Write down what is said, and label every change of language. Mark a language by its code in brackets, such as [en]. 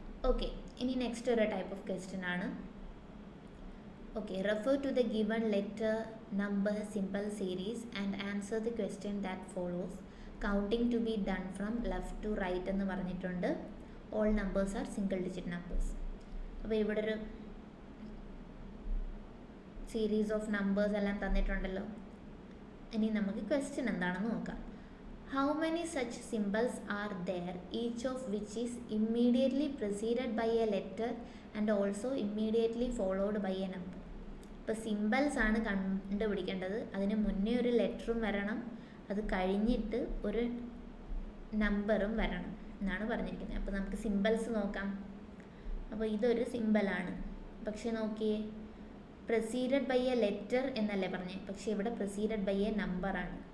[ml] Okay, ഇനി next ഒരു type of question ആണ്. [en] Okay, refer to the given letter number simple series and answer the question that follows. Counting to be done from left to right [ml] എന്ന് പറഞ്ഞിട്ടുണ്ട്. [en] All numbers are single digit numbers. [ml] അപ്പോൾ ഇവിടെ ഒരു series of numbers എല്ലാം തന്നിട്ടുണ്ടല്ലോ. ഇനി നമുക്ക് question എന്താണെന്ന് നോക്കാം. [en] How many such symbols are there, each of which is immediately preceded by a letter and also immediately followed by a number? [ml] ഇപ്പോൾ symbols ആണ് കണ്ടുപിടിക്കേണ്ടത്. അതിന് മുന്നേ ഒരു ലെറ്ററും വരണം, അത് കഴിഞ്ഞിട്ട് ഒരു നമ്പറും വരണം എന്നാണ് പറഞ്ഞിരിക്കുന്നത്. അപ്പോൾ നമുക്ക് സിമ്പിൾസ് നോക്കാം. അപ്പോൾ ഇതൊരു സിമ്പിളാണ്, പക്ഷെ നോക്കിയേ പ്രസീഡഡ് ബൈ എ ലെറ്റർ എന്നല്ലേ പറഞ്ഞേ, പക്ഷെ ഇവിടെ പ്രസീഡഡ് ബൈ എ നമ്പറാണ്.